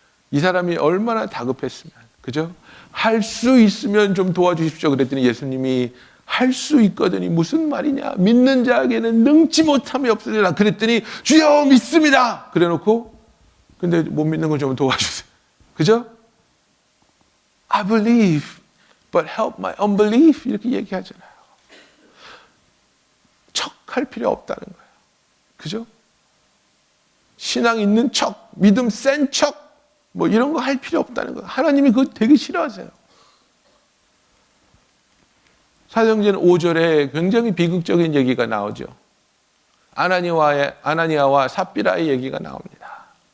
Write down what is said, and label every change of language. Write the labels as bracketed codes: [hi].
[ko] 이 사람이 얼마나 다급했으면, 그죠? 할 수 있으면 좀 도와주십시오. 그랬더니 예수님이 할 수 있거든이 무슨 말이냐? 믿는 자에게는 능치 못함이 없으리라. 그랬더니 주여 믿습니다. 그래놓고 근데 못 믿는 걸 좀 도와주세요. 그죠? [en] I believe, but help my unbelief. [ko] 이렇게 얘기하잖아요. 척할 필요 없다는 거예요. 그죠? 신앙 있는 척, 믿음 센 척, 이런 거 할 필요 없다는 거예요. 하나님이 그거 되게 싫어하세요. 사도행전 5절에 굉장히 비극적인 얘기가 나오죠. 아나니아와 삽비라의 얘기가 나옵니다.